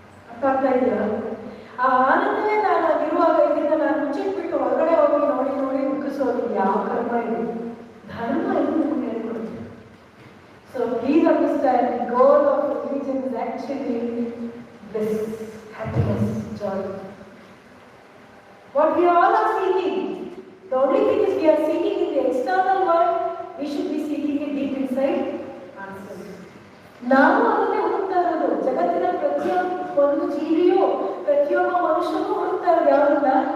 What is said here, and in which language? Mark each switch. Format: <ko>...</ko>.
<kn>ಅರ್ಥ ಆಗ್ತಾ ಇದೆಯಾ? ಆ ಆನಂದವೇ ನಾನಾಗಿರುವಾಗ ಇದನ್ನ ನಾನು ಮುಚ್ಚಿಟ್ಬಿಟ್ಟು ಹೊರಗಡೆ ಹೋಗಿ ನೋಡಿ ನೋಡಿ ಮುಗಿಸೋದು ಯಾವ ಕರ್ಮ ಇದೆ? ಧರ್ಮ ಇದು ನಮ್ಗೆ ಹೇಳ್ಕೊಡುತ್ತೆ.</kn> <en>So please understand, the goal of religion is actually bliss, happiness, joy. What we all are seeking, the only thing is we are seeking in the external world, we should be seeking it deep inside ourselves.</en> <kn>ನಾವು ಅದನ್ನೇ ಹುಡುಕ್ತಾ ಇರೋದು. ಜಗತ್ತಿನ ಪ್ರತಿಯೊಂದು ಜೀವಿಯು, ಪ್ರತಿಯೊಬ್ಬ ಮನುಷ್ಯನೂ ಹುಡುಕ್ತಾ ಇರೋದು ಯಾವನ್ನ?</kn>